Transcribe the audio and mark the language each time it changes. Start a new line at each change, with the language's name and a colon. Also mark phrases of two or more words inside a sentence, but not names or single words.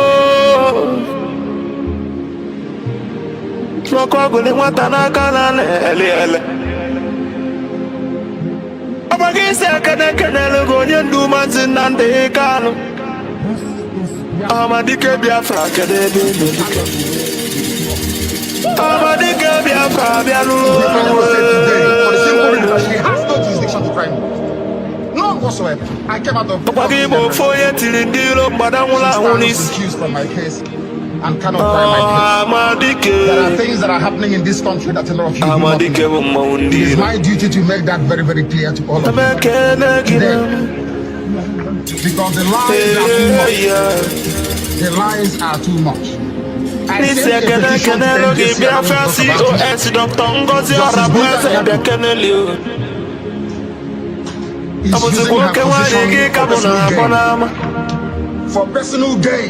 Igbo: N'ọkụ ọgụlị nwata n'aka na-ele. Papa gị si ekene lụgị onye ndu Mazi Nnamdi Kanu. Amadike Biafra kede ebe ebe. Amadike Biafra bịa n'ụlọ.
English: She has no jurisdiction to try me. None whatsoever. I came out of
Igbo: Papa gị bụ ofu onye tiri ndị iro mgbada nwụrụ anwụ n'isi.
English: accused from my case and cannot try my case.
Igbo: Amadike.
English: There are things that are happening in this country that a lot of you do not
Igbo: Amadike bụ mmọnwụ ndị
English: know. It is
Igbo: iro.
English: my duty to make that very, very clear to all of you. Because the lies are too much. The lies are too much. I sent a petition to the NJC for personal gain.